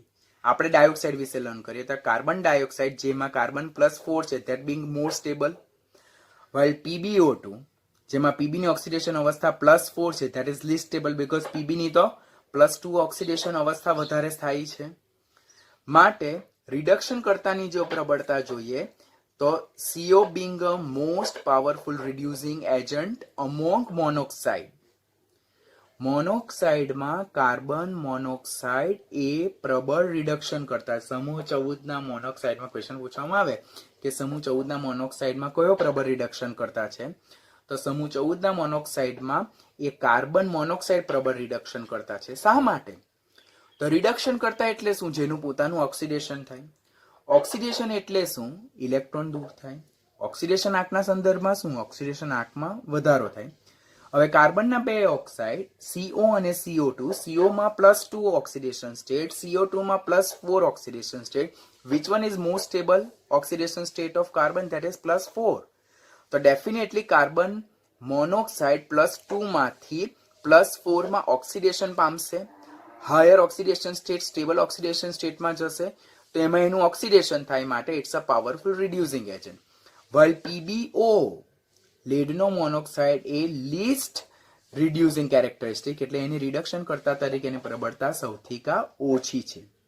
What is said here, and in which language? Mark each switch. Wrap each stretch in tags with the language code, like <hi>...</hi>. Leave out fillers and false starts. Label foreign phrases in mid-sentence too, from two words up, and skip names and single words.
<gu>આપણે ડાયોક્સાઇડ વિશે લર્ન કરીએ તો</gu> <en>carbon dioxide</en> <gu>જેમાં કાર્બન +4 છે</gu> <en>that being more stable,</en> <gu>while PbO2 જેમાં PB ની ઓક્સિડેશન અવસ્થા +4 છે</gu> <en>that is least stable because</en> <gu>PB ની તો +2 ઓક્સિડેશન અવસ્થા વધારે સ્થાયી છે. માટે રિડક્શન કરતાની જો પ્રબળતા જોઈએ તો</gu> <en>CO being a most powerful reducing agent among monoxide.</en> <gu>મોનોક્સાઇડમાં</gu> <en>carbon monoxide</en> <gu>એ પ્રબળ રિડક્શન કરતા. સમૂહ 14 ના મોનોક્સાઇડમાં ક્વેશ્ચન પૂછવામાં આવે કે સમૂહ 14 ના મોનોક્સાઇડમાં કયો પ્રબળ રિડક્શન કરતા છે, તો સમૂહ 14 ના મોનોક્સાઇડમાં એ</gu> <en>carbon monoxide</en> <gu>પ્રબળ રિડક્શન કરતા છે. શા માટે? તો રિડક્શન કરતા એટલે શું? જેનું પોતાનું ઓક્સિડેશન થાય. ઓક્સિડેશન એટલે શું? ઇલેક્ટ્રોન દૂર થાય. ઓક્સિડેશન આંકના સંદર્ભમાં શું? ઓક્સિડેશન આંકમાં વધારો થાય. હવે કાર્બનના બે ઓક્સાઇડ CO અને CO2, CO માં +2</gu> <en>oxidation state,</en> <gu>CO2 માં +4</gu> <en>oxidation state. which one is most stable oxidation state of carbon? that is +4.</en> <gu>તો ડેફિનેટલી</gu> <en>carbon monoxide</en> <gu>+2 માંથી +4 માં ઓક્સિડેશન પામશે.</gu> <en>higher oxidation state stable oxidation state</en> <gu>જશે તો એમાં એનું ઓક્સિડેશન થાય, માટે</gu> <en>it's a powerful reducing agent.</en> <gu>while PbO લેડનો મોનોક્સાઇડ એ</gu> <en>least reducing characteristic,</en> <gu>એટલે એની રિડક્શન કરતા તરીકેની પ્રબળતા સૌથી ઓછી છે.</gu>